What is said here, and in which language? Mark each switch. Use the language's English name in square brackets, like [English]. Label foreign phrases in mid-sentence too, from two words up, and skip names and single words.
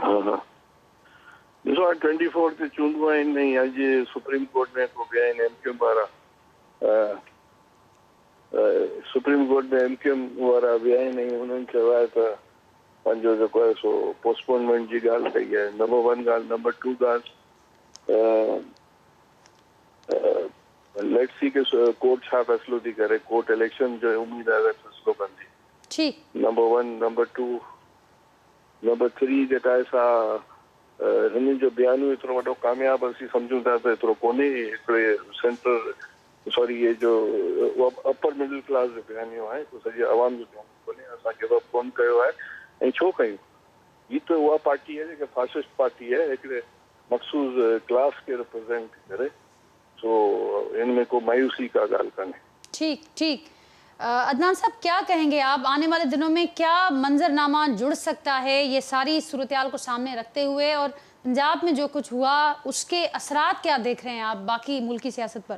[Sindhi] ॾिसो, 24 ते चूंडूं आहिनि, ऐं अॼु सुप्रीम कोर्ट में को विया आहिनि MQM वारा, सुप्रीम कोर्ट में MQM वारा विया आहिनि, ऐं हुननि चयो आहे त पंहिंजो जेको आहे सो पोस्टपोनमेंट जी ॻाल्हि कई आहे, नंबर वन ॻाल्हि। नंबर टू ॻाल्हि, [English] let's see [Sindhi] के कोर्ट छा फ़ैसिलो थी करे, कोर्ट इलेक्शन जो उम्मीद आहे फ़ैसिलो कंदी, नंबर वन। नंबर टू, नंबर 3 जेका आहे सा हिननि जो बयानियो एतिरो वॾो कामयाबु असीं सम्झूं था त एतिरो कोन्हे, हिकिड़े सेंटर सॉरी ये जो [English] upper middle class [Sindhi] जो बयानियो आहे, तो सॼे आवाम जो बयानियो कोन्हे, असां [English] give up [Sindhi] कोन कयो आहे। ऐं छो कयूं, हीअ त उहा पार्टी आहे जेका फासिस्ट पार्टी आहे, हिकिड़े मखसूस क्लास के रिप्रेजेंट करे, सो इनमें को मायूसी का गाल कान्हे। ठीक। [Urdu] عدنان صاحب، کیا کہیں گے آپ، آنے والے دنوں میں کیا منظرنامہ جڑ سکتا ہے یہ ساری صورتِ حال کو سامنے رکھتے ہوئے، اور پنجاب میں جو کچھ ہوا اس کے اثرات کیا دیکھ رہے ہیں آپ باقی ملکی سیاست پر?